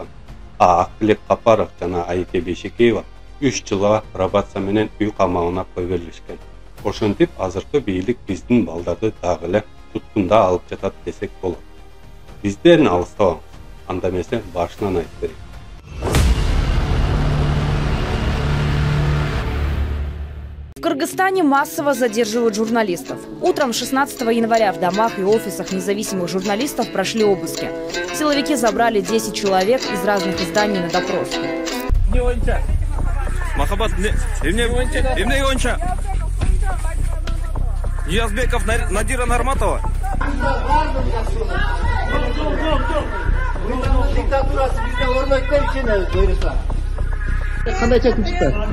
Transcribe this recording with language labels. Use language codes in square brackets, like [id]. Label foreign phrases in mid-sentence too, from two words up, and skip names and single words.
[ky] Актилек Капаров жана Айке Бейшекеева 3 жылга пробация менен үй камагына кой берилишкен. Ошентип азыркы бийлик биздин балдарды дагы эле туткунда алып жатат десек болот. Бизден алыстабаңыз. Анда эмесе башынан айтып берейин. [ru] В Кыргызстане массово задерживают журналистов. Утром 16 января в домах и офисах независимых журналистов прошли обыски. Силовики забрали 10 человек из разных изданий на допрос. [ky] Махабат, эмне бойынча? Ниязбеков Надира Нарматова. Диктатурасы бизде орнойт дейт буйруса. Кандай чечим чыкты?